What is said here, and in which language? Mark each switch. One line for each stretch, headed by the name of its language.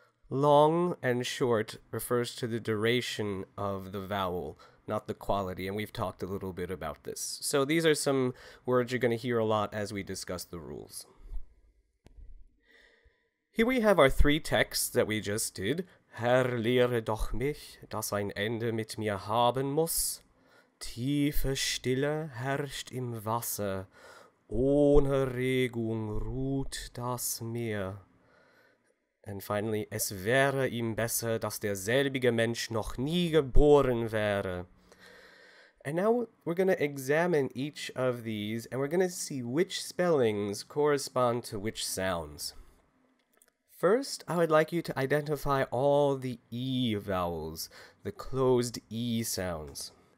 English: Long and short refers to the duration of the vowel, not the quality, and we've talked a little bit about this. So these are some words you're going to hear a lot as we discuss the rules. Here we have our three texts that we just did.
German: Herr, lehre doch mich, dass ein Ende mit mir haben muss. Tiefe Stille herrscht im Wasser, ohne Regung ruht das Meer.
English: And finally,
German: es wäre ihm besser, dass derselbige Mensch noch nie geboren wäre.
English: And now we're going to examine each of these, and we're going to see which spellings correspond to which sounds. First, I would like you to identify all the E vowels, the closed E sounds.